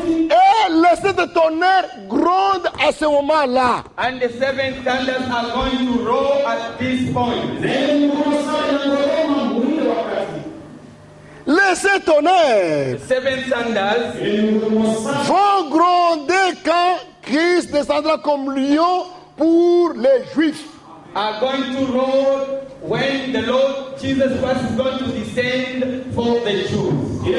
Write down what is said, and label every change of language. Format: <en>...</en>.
<fr>Et le sept de tonnerre gronde à ce moment-là.</fr> <en>And the seven thunders are going to roar at this point.</en> <fr>Les sept tonnerres</fr> <en>Seven thunders</en> <fr>vont gronder quand Christ descendra comme lion pour les Juifs.</fr> <en>are going to roar when the Lord Jesus Christ is going to descend for the Jews.</en>